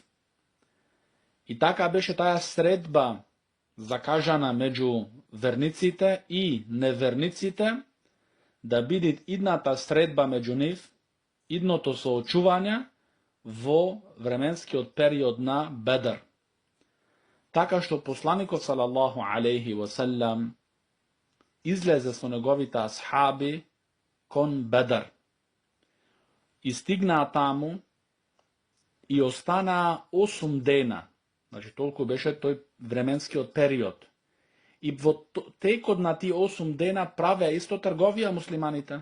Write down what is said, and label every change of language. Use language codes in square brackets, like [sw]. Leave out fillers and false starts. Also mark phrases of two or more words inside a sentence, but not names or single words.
[mk] И така беше таа средба закажана меѓу верниците и неверниците, да биде идната средба меѓу нив, идното соочување во временскиот период на Бедр. Така што посланикот [ar] صلى الله عليه وسلم [mk] излезе со неговите асхаби кон Бедр. И стигнаа таму и останаа 8 дена. Значи толку беше тој временскиот период. И во текот на тие 8 дена правеа исто трговија муслиманите.